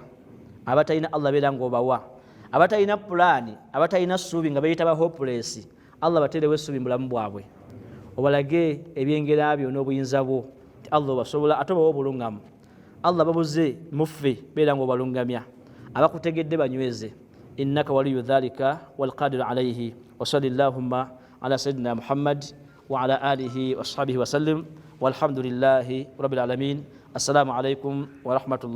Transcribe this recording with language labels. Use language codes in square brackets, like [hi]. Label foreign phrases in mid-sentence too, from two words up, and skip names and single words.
[lg] abatalina Allah beera ng'obawa abatalina pulaani abatalina ssuubi nga beeyita ba hopeless Allah bateerewo essuubi mu bulamu bwabwe obalage ebyengera byo n'obuyinza bwo nti Allah obasobola ate obawa obulungamu Allah babuze muffe beera ng'obalungamya abakutegedde banyweze [ar] إنك ولي ذلك والقادر عليه و صل اللهم على سيدنا محمد و على آله و أصحابه و سلم والحمد لله رب العالمين السلام عليكم و رحمة الله